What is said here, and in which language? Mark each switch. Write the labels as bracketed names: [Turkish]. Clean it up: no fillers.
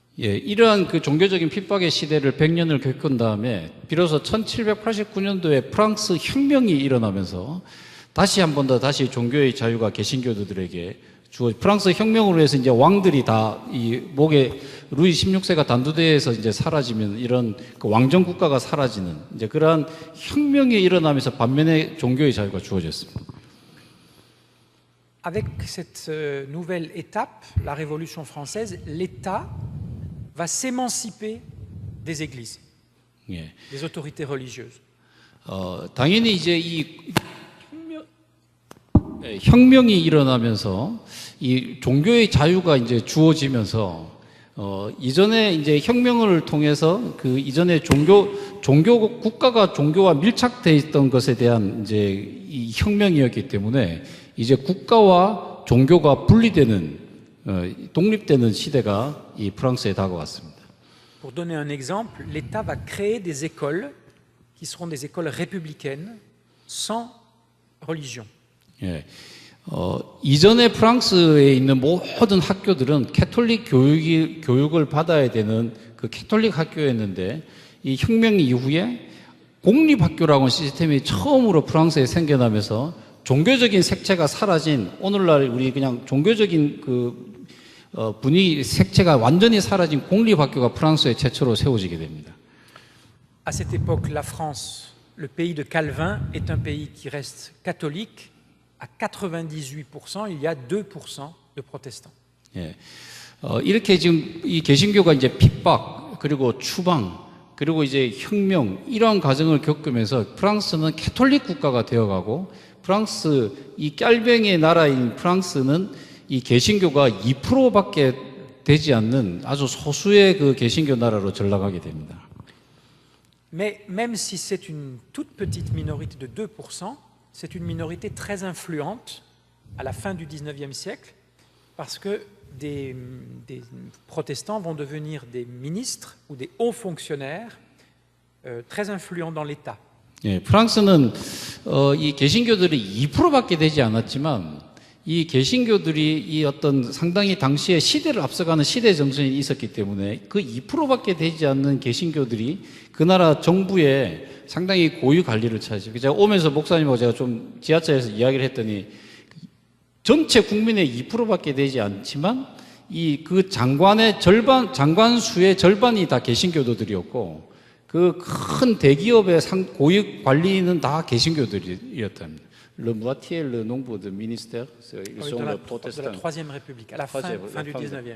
[Korean] 예, 이러한 그 종교적인 핍박의 시대를 100년을 겪은 다음에 비로소 1789년도에 프랑스 혁명이 일어나면서 다시 한 번 더 다시 종교의 자유가 개신교도들에게 프랑스 혁명으로 해서 이제 왕들이 다 이 목에 루이 16세가 단두대에서 이제 사라지면 이런 그 왕정 국가가 사라지는 이제 그러한 혁명이 일어나면서 반면에 종교의 자유가 주어졌습니다. [French] Avec cette nouvelle étape, la Révolution française, l'État va s'émanciper des églises, [Korean] 예. [French] des autorités religieuses. [Korean] 당연히 이제 이 혁명이 일어나면서 이 종교의 자유가 이제 주어지면서 이전에 이제 혁명을 통해서 그 이전에 종교 국가가 종교와 밀착돼 있던 것에 대한 이제 이 혁명이었기 때문에 이제 국가와 종교가 분리되는 독립되는 시대가 이 프랑스에 다가왔습니다. [French] Pour donner un exemple, l'État va créer des écoles qui seront des écoles républicaines sans religion. [Korean] 예, 이전에 프랑스에 있는 모든 학교들은 캐톨릭 교육을 받아야 되는 그 캐톨릭 학교였는데 이 혁명 이후에 공립학교라고 하는 시스템이 처음으로 프랑스에 생겨나면서 종교적인 색채가 사라진, 오늘날 우리 그냥 종교적인 그 분위기 색채가 완전히 사라진 공립학교가 프랑스에 최초로 세워지게 됩니다. [French] À cette époque, la France, le pays de Calvin, est un pays qui reste catholique. À 98%, il y a 2% de protestants. [Korean] 예, 이렇게 지금 이 개신교가 이제 핍박, 그리고 추방, 그리고 이제 혁명, 이러한 과정을 겪으면서 프랑스는 캐톨릭 국가가 되어가고, 프랑스, 이 깔병의 나라인 프랑스는 이 개신교가 2%밖에 되지 않는 아주 소수의 그 개신교 나라로 전락하게 됩니다. [French] Mais même si c'est une toute petite minorité de 2%, c'est une minorité très influente à la fin du XIXe siècle, parce que des protestants vont devenir des ministres ou des hauts fonctionnaires très influents dans l'État. [Korean] 예, 프랑스는 이 개신교들이 2%밖에 되지 않았지만 이 개신교들이 이 어떤 상당히 당시에 시대를 앞서가는 시대 정신이 있었기 때문에 그 2%밖에 되지 않는 개신교들이 그 나라 정부에 상당히 고유 관리를 차지해요. 제가 오면서 목사님하고 제가 좀 지하철에서 이야기를 했더니 전체 국민의 2%밖에 되지 않지만 이 그 장관 수의 절반이 다 개신교도들이었고 그 큰 대기업의 고위 관리는 다 개신교들이었답니다. [French] Le moitié le nombre de ministères ils sont de la protestants. Troisième République, à la fin du 19e.